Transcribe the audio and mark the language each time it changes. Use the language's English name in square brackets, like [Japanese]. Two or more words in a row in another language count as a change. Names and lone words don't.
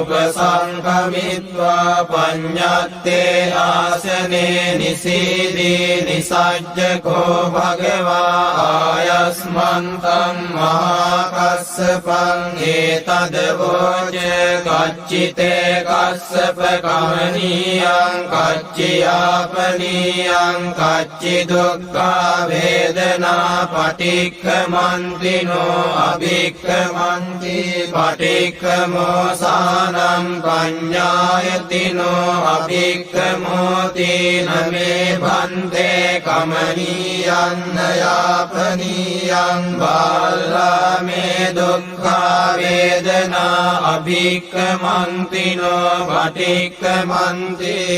[Pali] උපසංකමිත්වා පඤ්ඤත්තේ ආසනේ නිසීදී නිසජ්ජකෝ භගවා ආයස්මන්තං මහාකස්සපං ඒතදවෝච කච්චිතේ කස්සප කමනීයං කච්චියාපනීයං කච්චි දුක්ඛා වේදනා පටික්ඛමන්තිනෝ අභික්ඛමන්ති පටික්ඛමෝසානං පඤ්ඤායතිනෝ අභික්ඛමෝති නමේ භන්තේ කමනීයං යාපනීයං බාලමේ දුක්ඛා වේදනා අභික්ඛමන්තිනෝ පටික්ඛමන්ති